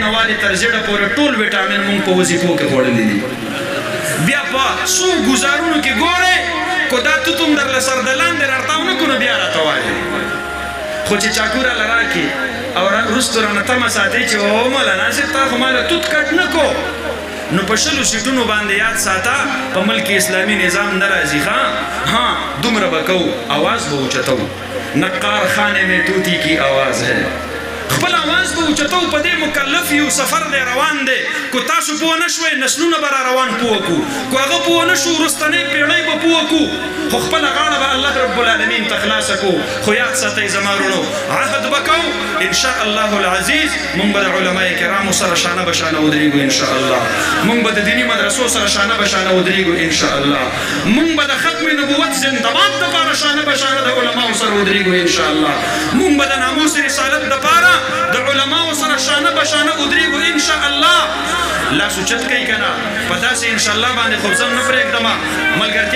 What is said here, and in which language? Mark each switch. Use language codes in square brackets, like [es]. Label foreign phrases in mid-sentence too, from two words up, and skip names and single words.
[ps] نوالې تر زېړه پورې ټول ویټامین مونږ په وظیفو کې خوړلي دي بیا په څو ګزارونو کې ګورې کو دا توت هم درله سر د لاندې راتاو نه کړو بیا راته وایې خو چې چاکو راله راکې او وروستو رانه تمه ساتې چې او مولانا صاحب تا خو ما له توت کټ نه کو نو په 20 سیټونو باندې یاد ساته په ملک اسلامي نظام نه راځي ها دومره به کوو آواز به اوچتو [ur] نقار خانے میں توتی کی آواز ہے [ps] خپل اواز به اوچتو په دې مکلف یو سفر دی روان دی کو تاسو پوه نه شوئ نسلونه به را روان پوه کړو کو هغه پوه نه شو وروستنۍ پیړۍ به پوه کړو خو خپله غاړه به [ar] الله رب العالمین [ps] ته خلاصه کړو خو یاد ساتئ زما وروڼو عهد به کوو [ar] انشاء الله العزیز [ps] موږ به د علمای کرامو سره شانه به شانه ودرېږو [ar] انشاء الله [ps] موږ به د دیني مدرسو سره شانه به شانه ودرېږو [ar] انشاء الله [ps] موږ به د ختم نبوت زنده‌باد دپاره شانه به شانه د علماو سره ودرېږو [ar] انشاء الله [ps] موږ به د ناموس رسالت دپاره د علماو سره شانه به شانه ودرېږو [ar] انشاء الله [ps] لاس اوچت کوي که نه په داسې [ar] انشاء الله [ps] باندې خو زه نه پرېږدمه ملګرتیا